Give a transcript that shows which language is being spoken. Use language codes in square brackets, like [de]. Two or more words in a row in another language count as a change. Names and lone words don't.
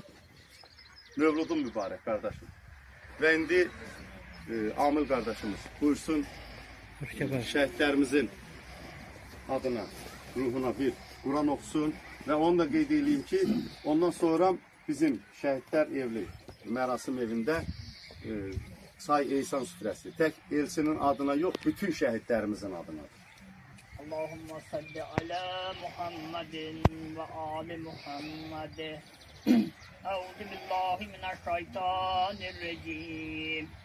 [az] Mövludun mübarək qardaşım. Və indi Amil qardaşımız buyursun şəhidlərimizin adına, ruhuna bir Quran oxusun və onu da qeyd edeyim ki, ondan sonra bizim şəhidlər evli mərasim evində çay eysan süfrəsi tək Elsinin adına yox, bütün şəhidlərimizin adınadır. [ar] اللهم صل على محمد وآل محمد. أعوذ بالله من الشيطان الرجيم.